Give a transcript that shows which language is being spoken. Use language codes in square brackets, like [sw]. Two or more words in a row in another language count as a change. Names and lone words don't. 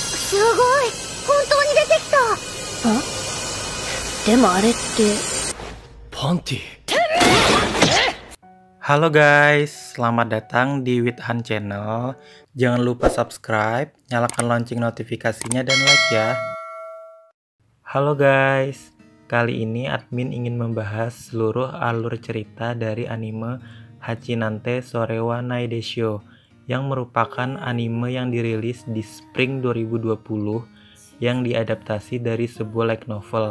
[ja] すごい、本当に出てきた。でもあれって。 [id] パンティ。Halo guys, selamat datang di Withan Channel. Jangan lupa subscribe, nyalakan lonceng notifikasinya dan like ya. Halo guys, kali ini admin ingin membahas seluruh alur cerita dari anime Hachinante Sorewa Naideshou yang merupakan anime yang dirilis di Spring 2020 yang diadaptasi dari sebuah [en] light novel.